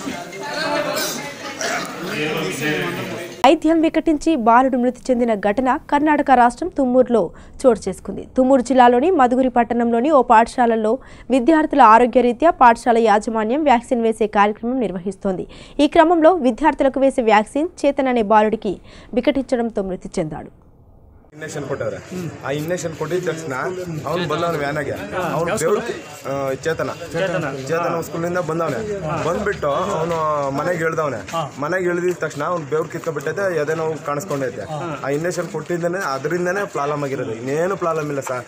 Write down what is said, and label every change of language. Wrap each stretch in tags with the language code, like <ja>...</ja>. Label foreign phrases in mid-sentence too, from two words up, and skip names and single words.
<te>వైద్యం వికటించి బాలుడు మృతి చెందిన ఘటన కర్ణాటక రాష్ట్రం తుమ్మూరులో చోటు చేసుకుంది. తుమ్మూరు జిల్లాలోని మధుగురి పట్టణంలోని ఓ పాఠశాలలో విద్యార్థుల ఆరోగ్యరీత్యా పాఠశాల యాజమాన్యం వ్యాక్సిన్ వేసే కార్యక్రమం నిర్వహిస్తోంది. ఈ క్రమంలో విద్యార్థులకు వేసే వ్యాక్సిన్ చేతన్ అనే బాలుడికి వికటించడంతో మృతి చెందాడు.</te> <kn>ಇಂಜೆಕ್ಷನ್ ಕೊಟ್ಟವ್ರೆ. ಆ ಇಂಜೆಕ್ಷನ್ ಕೊಟ್ಟಿದ ತಕ್ಷಣ ಅವ್ನು ಬಂದವನು ವ್ಯಾನಾಗೆ. ಅವ್ನು ಚೇತನ ಸ್ಕೂಲಿಂದ ಬಂದವನೆ. ಬಂದ್ಬಿಟ್ಟು ಅವನು ಮನೆಗೆ ಇಳ್ದವನೆ. ಮನೆಗೆ ಇಳಿದಿದ ತಕ್ಷಣ ಅವ್ನು ಬೆವ್ರು ಕಿತ್ಕೊಬಿಟ್ಟೈತೆ, ಎದೆ ನೋವು ಕಾಣಿಸ್ಕೊಂಡೈತೆ. ಆ ಇಂಜೆಕ್ಷನ್ ಕೊಟ್ಟಿದ್ದಾನೆ, ಅದರಿಂದನೇ ಪ್ರಾಬ್ಲಮ್ ಆಗಿರೋದು, ಇನ್ನೇನು ಪ್ರಾಬ್ಲಮ್ ಇಲ್ಲ ಸರ್.</kn>